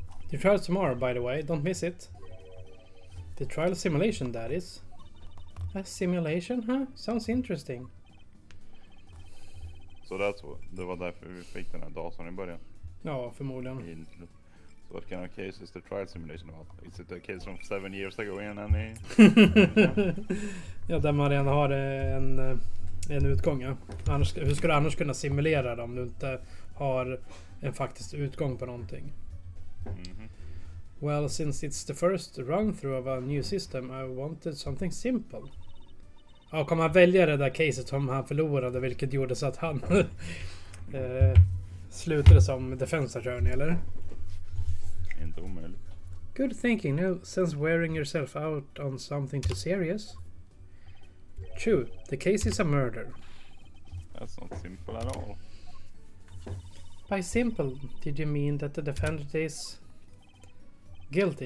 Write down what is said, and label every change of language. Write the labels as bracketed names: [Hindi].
[English] The trial tomorrow, by the way, don't miss it. The trial simulation, that is. A simulation, huh? Sounds interesting. [Swedish] Så det var därför vi fick den här datorn i början. Ja, förmodligen. [English] So what kind of case is the trial simulation about? Is it a case from 7 years ago in any? [Swedish] Ja, där man redan har en utgång, ja. Annars, hur ska du annars kunna simulera det om du inte har en faktisk utgång på någonting? Mhm. [English] Well, since it's the first run-through of a new system, I wanted something simple. [Swedish] Ja, kommer han välja det där caset som han förlorade, vilket gjorde så att han slutade som defense attorney, eller? Inte omöjligt. [English] Good thinking, no sense wearing yourself out on something too serious. True, the case is a murder. That's not simple at all. By simple, did you mean that the defendant is guilty?